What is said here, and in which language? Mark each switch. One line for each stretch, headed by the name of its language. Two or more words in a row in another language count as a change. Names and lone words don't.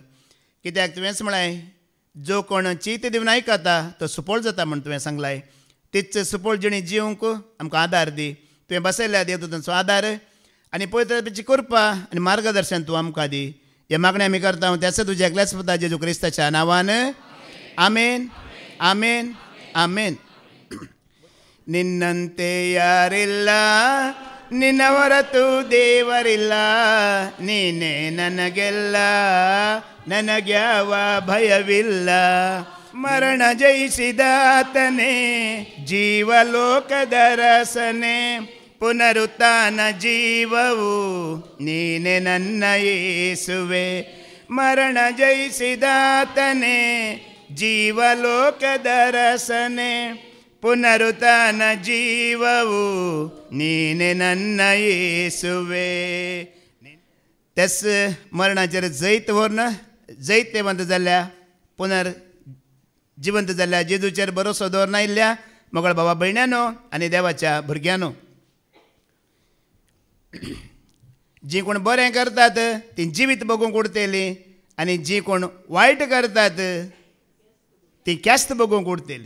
Konkani: कित्याक तुवेंच म्हळाय जो कोण चीत दिवन आयकता तो सुपळ जाता म्हण तुवें सांगलाय. तीच सुपळ जिणी जिवंक आमकां आदार दी. तुवें बसयल्या देव तुजो आदार आनी पवित्रात्म्याची कृपा आनी मार्गदर्शन तूं आमकां दी. हे मागणें आमी करता त्याच तुज्या एकल्याच पुता जेजू क्रिस्ताच्या नांवान आमेन आमेन आमेन.
Kannada: ನಿನ್ನಂತೆ ಯಾರಿಲ್ಲ ನಿನ್ನ ಹೊರತು ದೇವರಿಲ್ಲ ನೀನೇ ನನಗೆಲ್ಲ ನನಗ್ಯಾವ ಭಯವಿಲ್ಲ ಮರಣ ಜಯಿಸಿದಾತನೇ ಜೀವಲೋಕದ ರಸನೆ ಪುನರುತ್ಥಾನ ಜೀವವು ನೀನೆ ನನ್ನ ಯೇಸುವೆ ಮರಣ ಜಯಿಸಿದಾತನೇ ಜೀವಲೋಕದ ರಸನೆ ಪುನರುತ್ಥಾನ ಜೀವವು ನೀನೆ ನನ್ನ ಯೇಸುವೆ.
Konkani: तेच मरणाचेर जैत व्हरून जैतवंत जाल्ल्या पुनर जिवंत जाल्ल्या जेजूचेर भरोसो दवरून आयिल्ल्या मोगळ भावा भयण्यानो आनी देवाच्या भुरग्यांनो, जी कोण बरें करतात ती जिवीत बगूंक उरतेली आनी जी कोण वायट करतात ती क्यास्त बगूंक उरतेली.